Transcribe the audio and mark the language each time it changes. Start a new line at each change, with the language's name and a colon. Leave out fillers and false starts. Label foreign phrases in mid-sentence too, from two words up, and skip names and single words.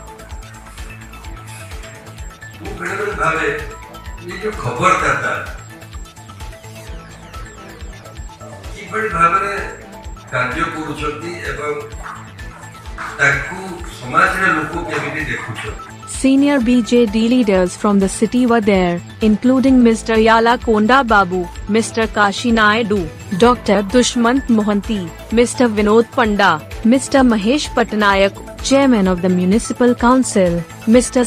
Odia: ମୁଁ ବେଳେବେଳେ ଭାବେ ଏ ଯେଉଁ ଖବରଦାତା କିଭଳି ଭାବରେ କାର୍ଯ୍ୟ କରୁଛନ୍ତି ଏବଂ ତାକୁ ସମାଜର ଲୋକ କେମିତି ଦେଖୁଛନ୍ତି।
English: Senior BJD leaders from the city were there, including Mr. Yala Konda Babu, Mr. Kashi Naidu, Dr. Dusmant Mohanty, Mr. Vinod Panda, Mr. Mahesh Patnaik, Chairman of the Municipal Council, Mr.